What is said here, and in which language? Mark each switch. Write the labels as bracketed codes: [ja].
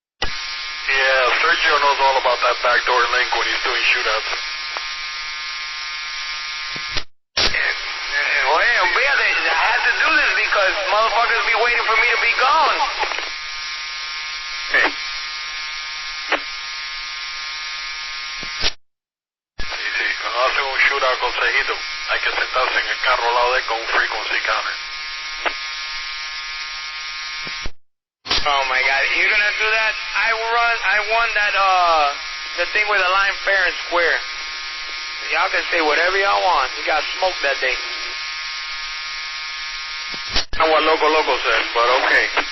[en] Yeah, Sergio knows all about that backdoor link when he's doing shootouts. [es] Oye, olvídate, [en] I had to do this because motherfuckers be waiting for me to be gone. [es] Sí, cuando hacen un shootout con Cejito, hay que sentarse en el carro al lado de él con un frequency counter. [en] Oh my God, you're gonna do that? I won that, the thing with the line fair and square. Y'all can say whatever y'all want. You got smoked that day. I know what Loco said, but okay.